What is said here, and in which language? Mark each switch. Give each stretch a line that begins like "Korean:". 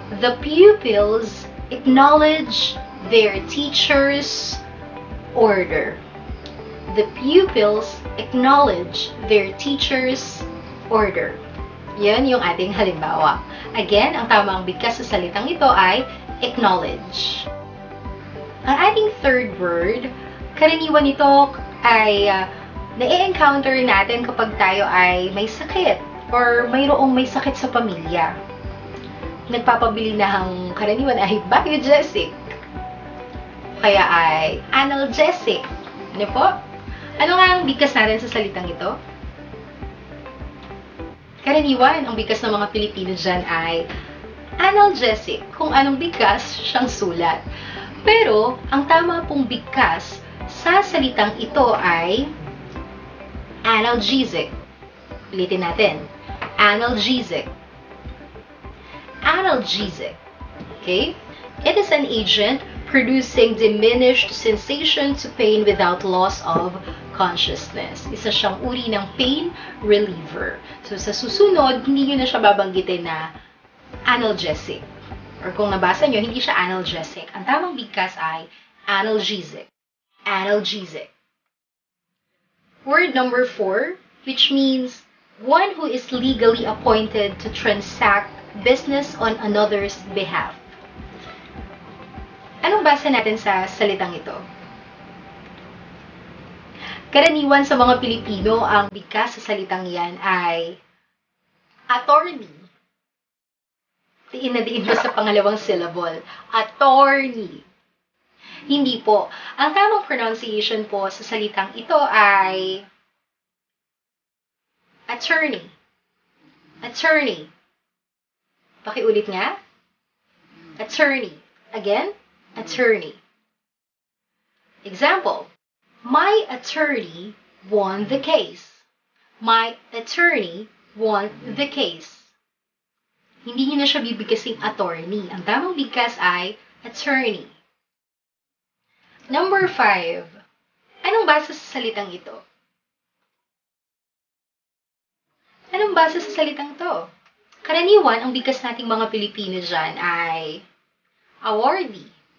English: The pupils acknowledge their teacher's order. The pupils acknowledge their teacher's order.
Filipino: Yan yung ating halimbawa. Again, ang tamang bigkas sa salitang ito ay acknowledge. Ang ating third word, karaniwan ito ay na-encounter natin kapag tayo ay may sakit or mayroong may sakit sa pamilya. Nagpapabili na ang karaniwan ay biogesic. Kaya ay analgesic. Ano po? Ano nga ang bigkas natin sa salitang ito? Karaniwan, ang bigkas ng mga Pilipino dyan ay analgesic, kung anong bigkas siyang sulat. Pero, ang tama pong bigkas sa salitang ito ay analgesic. Ulitin natin. Analgesic. Analgesic. Okay?
English: It is an agent producing diminished sensation to pain without loss of consciousness.
Filipino: Isa siyang uri ng pain reliever. So, sa susunod, hindi nyo na siya babanggitin na analgesic. Or kung nabasa nyo, hindi siya analgesic. Ang tamang bigkas ay analgesic.
English: Analgesic. Word number 4, which means one who is legally appointed to transact business on another's behalf.
Filipino: Anong basa natin sa salitang ito? Karaniwan sa mga Pilipino, ang bigkas sa salitang yan ay attorney. Diin na diin ba sa pangalawang syllable? Attorney. Hindi po. Ang tamang pronunciation po sa salitang ito ay attorney. Attorney. Pakiulit nga. Attorney.
English: Again, attorney. Example, my attorney won the case. My attorney won the case.
Filipino: Hindi niyo na siya bibigkasing attorney. Ang tamang bigkas ay attorney.
English: Number 5.
Filipino: Anong basa sa salitang ito? Anong basa sa salitang ito? Karaniwan, ang bigkas nating mga Pilipino dyan ay awardee.